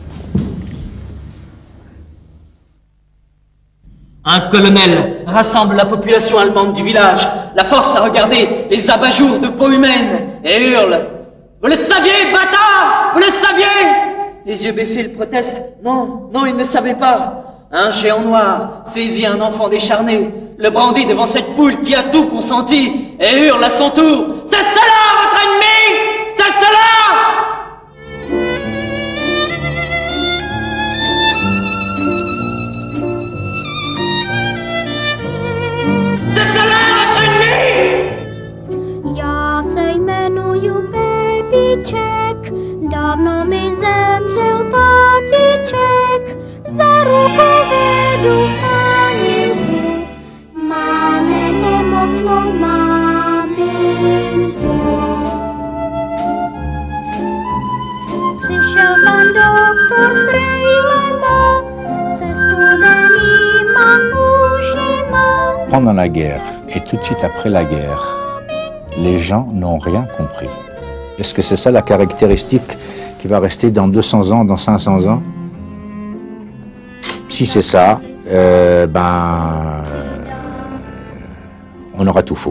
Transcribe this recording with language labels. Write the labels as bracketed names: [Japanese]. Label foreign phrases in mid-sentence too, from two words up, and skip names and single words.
[French] Un colonel rassemble la population allemande du village, la force à regarder les abat-jours de peau humaine et hurle « Vous le saviez, bâtard! Vous le saviez !» Les yeux baissés, il proteste « Non, non, il ne savait pas !» Un géant noir saisit un enfant décharné, le brandit devant cette foule qui a tout consenti et hurle à son tour « C'est cela, votre ennemi! C'est cela !» [Czech] Já se jmenuju Babyček, dávno mi zemřel tátiček, za ruku vedu paninku, máme nemocnou maminku. Přišel pan doktor s brejlema, se studenýma ušima. [French] Pendant la guerre et tout de suite après la guerre, les gens n'ont rien compris. Est-ce que c'est ça la caractéristique qui va rester dans 200 ans, dans 500 ans? Si c'est ça, on aura tout faux.